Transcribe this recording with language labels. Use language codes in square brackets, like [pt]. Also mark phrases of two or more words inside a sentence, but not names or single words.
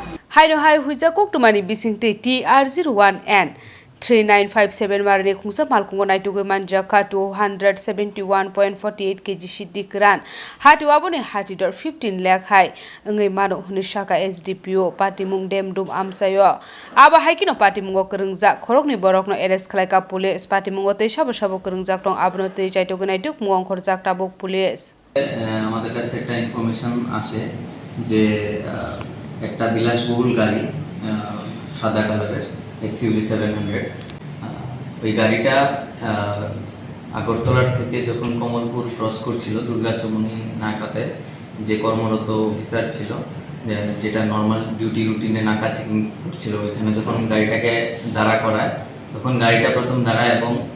[trp] Haino hai huijakok tumani bisingte TR01N 3957 marne khungsa malkungo naitugo manjaka 271.48 kg siddik ran hati wabone hati dor 15 lakh hai ngai mano hunishaka SDPO party mung demdum amsayo aba haikino party mungo kerengja khorokni borokno arrest khlaika [en] police party [trp] mungo tei sabo sabo kerengja tong abno tei chaitogo naituk muang khorjak tabok police [bn] আমাদের কাছে একটা ইনফরমেশন আসে যে একটা বিলাসবহুল গাড়ি সাদা কালারের XUV 700 ওই গাড়িটা আগরতলার থেকে যখন কমলপুর ক্রস করছিল দুর্গাচমনি নাকাতে যে কর্মরত অফিসার ছিল যেটা [en] normal duty routine [bn] নাকা চেকিং করছিল ওইখানে যখন গাড়িটাকে দাঁড়া করায় তখন গাড়িটা প্রথম দাঁড়ায় এবং